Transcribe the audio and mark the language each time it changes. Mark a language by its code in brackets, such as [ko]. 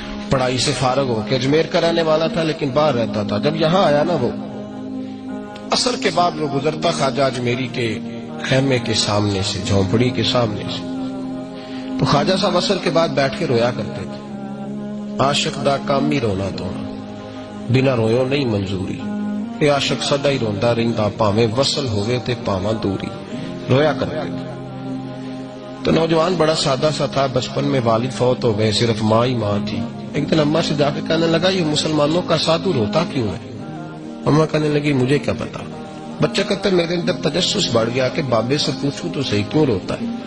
[ur] پڑھائی سے فارغ ہو کے اجمیر کا رہنے والا تھا لیکن باہر رہتا تھا. جب یہاں آیا نا، وہ عصر کے بعد وہ گزرتا خواجہ اجمیری کے خیمے کے سامنے سے، جھونپڑی کے سامنے سے. تو خواجہ صاحب عصر کے بعد بیٹھ کے رویا کرتے تھے. [pa] عاشق دا کام ہی رونا تونا، بنا رویوں نہیں منظوری. اے عاشق سدا ہی روندا رہندا، پاویں وصل ہوئے تے پاواں دوری. [ur] رویا کرتے تھے. تو نوجوان بڑا سادہ سا تھا. بچپن میں والد فوت ہو گئے، صرف ماں ہی ماں تھی. ایک دن اماں سے جا کے کہنے لگا یہ مسلمانوں کا سادھو روتا کیوں ہے؟ اماں کہنے لگی مجھے کیا پتا. بچہ کہتا ہے میرے اندر تجسس بڑھ گیا کہ بابے سے پوچھوں تو صحیح کیوں روتا ہے.